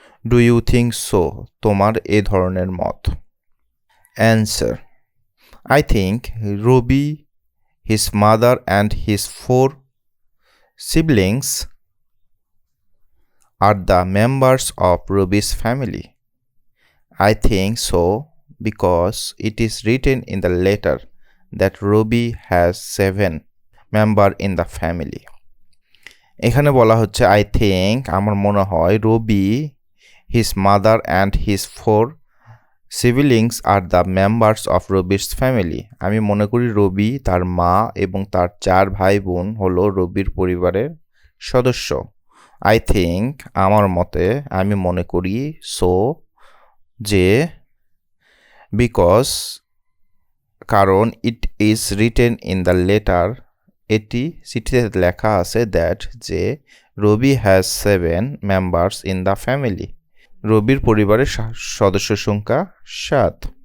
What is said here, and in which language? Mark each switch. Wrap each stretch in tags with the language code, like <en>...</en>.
<en>Do you think so</en> <bn>তোমার এ ধরনের মত?</bn> <en>Answer, I think Robi, his mother and his 4 siblings are the members of Robi's family. I think so because it is written in the letter that Robi has 7 members in the family.</en> <bn>এখানে বলা হচ্ছে</bn> <en>I think</en> <bn>আমার মনে হয়</bn> <en>Robi, his mother and his 4 siblings are the members of Robi's family.</en> <bn>আমি মনে করি রবি, তার মা এবং তার 4 ভাই বোন হলো রবির পরিবারের সদস্য।</bn> <en>I think</en> <bn>আমার মতে, আমি মনে করি</bn> <en>so</en> <bn>যে</bn> <en>because</en> <bn>কারণ</bn> <en>it is written in the letter</en> <bn>এটি চিঠিতে লেখা আছে that যে রবি</bn> <en>has 7 members in the family,</en> <bn>রবির পরিবারের সদস্য সংখ্যা 7।</bn>